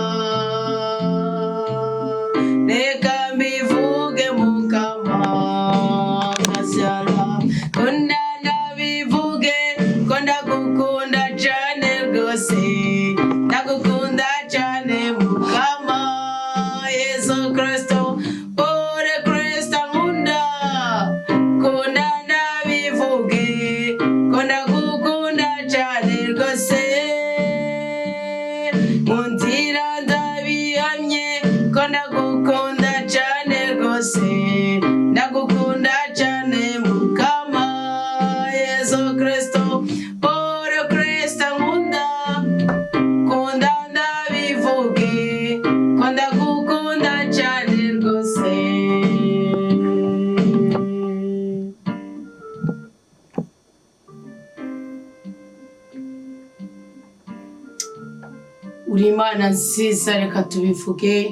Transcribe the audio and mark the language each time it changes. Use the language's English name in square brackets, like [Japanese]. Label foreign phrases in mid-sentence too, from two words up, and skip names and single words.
[Rundi] reka mbivuge mukama, nkasyara kunda ndabivuge ko ndagukunda cane rwose, ndagukunda cane mukama Yesu Kristo, ore Kristo nkunda, kunda ndabivuge ko ndagukunda cane rwose, mu nzira ndabihamye ko ndagukunda cane rwose, ndagukunda cane mukama Yesu Kristo, ore Kristo nkunda, kunda ndabivuge ko ndagukunda cane rwose. [Kinyarwanda] Uri Imana nziza, reka tubivuge.